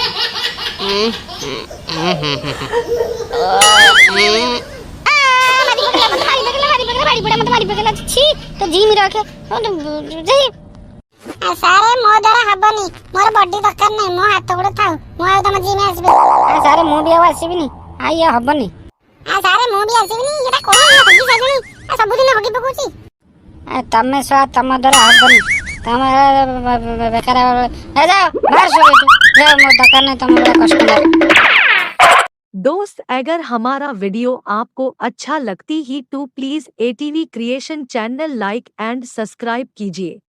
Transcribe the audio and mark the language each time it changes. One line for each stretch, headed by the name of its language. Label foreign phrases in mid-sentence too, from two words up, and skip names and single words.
Odia: ସାରେ ମୋ ଦ୍ୱାରା ହବନି, ମୋର ବଡି ଦରକାର ନାହିଁ, ମୋ ହାତ ଗୋଡ଼ ଥାଉ, ମୁଁ ଆଉ ତମ ଜିମ୍ ଆସିବି। ସାରେ ମୁଁ ବି ଆଉ ଆସିବିନି, ଇଏ ହବନି। ସାରେ ମୁଁ ବି ଆସିବିନି, ଏଟା କଣ ହଗି ସାରିଲିଣି, ସବୁଦିନ ହଗି ପକଉଛି। ତମେ ତମ ଦ୍ୱାରା ହବନି, ତମେ ବେକାର ଯାଅ ବାହାର ସବୁ ଯାଅ, ମୋ ଦରକାର ନାହିଁ ତମ ଭଳିଆ କଷ୍ଟମର।
Hindi: दोस्त अगर हमारा वीडियो आपको अच्छा लगती ही तो प्लीज एटीवी क्रिएशन
English: channel like and subscribe
Hindi: कीजिए।